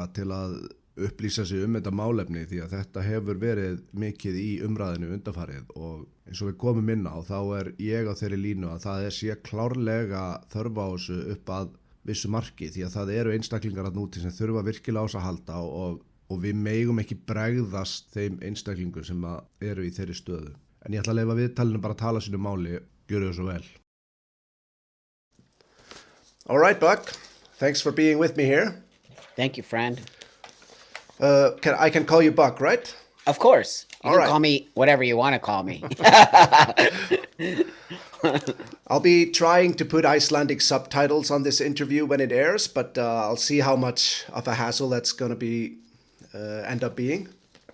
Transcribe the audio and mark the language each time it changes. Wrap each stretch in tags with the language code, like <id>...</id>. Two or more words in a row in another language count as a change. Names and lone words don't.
<is>til að upplýsa sig þetta málefni því að þetta hefur verið mikið í umræðinu undanfarið og eins og við komum inn á þá ég á þeirri línu að það sé klárlega þörf á þessu upp að vissu marki því að það eru einstaklingar að núti sem þurfa virkilega á þess að halda og við megum ekki bregðast þeim einstaklingum sem eru í þeirri stöðu. En ég ætla að leyfa viðtalinu bara að tala sínu máli, gjöru það svo vel.</is> <en>All right, Buck. Thanks for being with me here. Thank you, friend. I can call you Buck, right? Of course. You can call me whatever you want to call me. I'll be trying to put Icelandic subtitles on this interview when it airs, but I'll see how much of a hassle that's going to be end up being.</en>